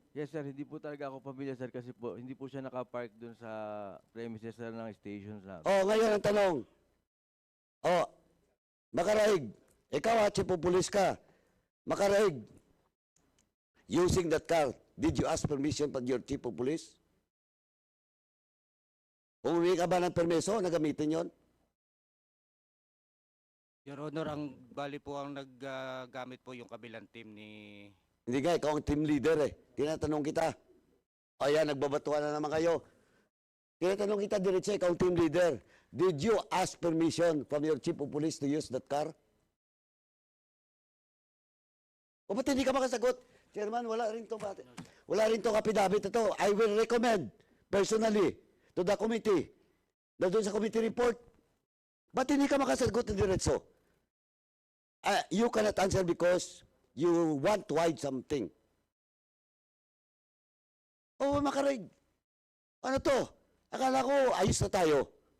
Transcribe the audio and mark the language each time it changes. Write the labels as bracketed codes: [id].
[tl] yes, sir, hindi po talaga ako familiar, sir, kasi po, hindi po siya naka-park doon sa premises, sir, ng stations na. Oh, ngayon ang tanong. Oh, Makaraig, ikaw chief of police ka. [en] Makaraig, using that car, did you ask permission from your chief of police? [tl] Umuwi ka ba ng permiso na gamitin yon? Your Honor, ang bali po ang naggamit po yung kabilang team ni... Hindi nga, ikaw ang team leader eh. Tinatanong kita. O yan, nagbabatuan na naman kayo. Tinatanong kita diretso, ikaw ang team leader. [en] Did you ask permission from your chief of police to use that car? [tl] O ba't hindi ka makasagot? Chairman, wala rin to kapidabit ito. I will recommend personally to the committee na doon sa committee report. Ba't hindi ka makasagot ng diretso? [en] You cannot answer because you want to hide something. [tl] Oh, Makarig. Ano to? Akala ko, ayos na tayo.